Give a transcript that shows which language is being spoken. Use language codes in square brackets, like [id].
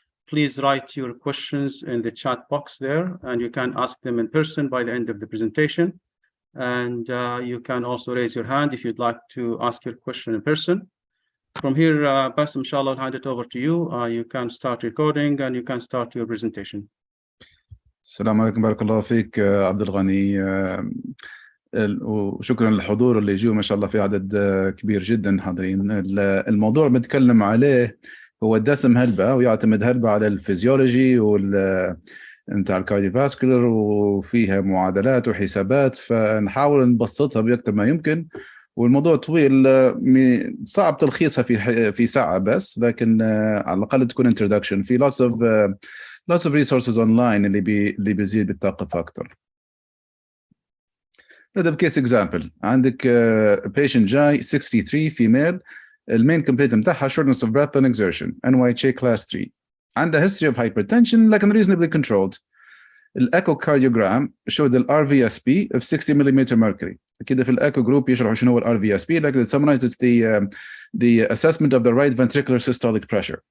[en] Please write your questions in the chat box there, and you can ask them in person by the end of the presentation. And you can also raise your hand if you'd like to ask your question in person. From here, Basem, inshallah, I'll hand it over to you. You can start recording and you can start your presentation. [ar] السلام عليكم، بارك الله فيك عبد الغني، وشكرا للحضور اللي يجوا ما شاء الله في عدد كبير جدا حاضرين. الموضوع اللي بنتكلم عليه هو الدسم هلبة، ويعتمد هلبة على الفيزيولوجي بتاع الكارديوفاسكولار، وفيها معادلات وحسابات، فنحاول نبسطها بأكثر ما يمكن. والموضوع طويل، صعب تلخيصها في ساعة بس، لكن على الأقل تكون introduction. في [en] lots of resources online [ar] اللي بيزيد بالثقافة أكثر. نبدأ بكيس example. عندك [en] patient [ar] جاي [en] 63 female، [ar] المين [en] complaint [ar] بتاعها [en] shortness of breath and exertion، NYHA class 3. [ar] عندها [en] history of hypertension [ar] لكن [en] reasonably controlled. الechocardiogram showed the RVSP of 60 mm mercury. [ar] كده في الايكو جروب يشرحوا شنو هو [en] الRVSP، [ar] لكن [en] it summarizes the assessment of the right ventricular systolic pressure.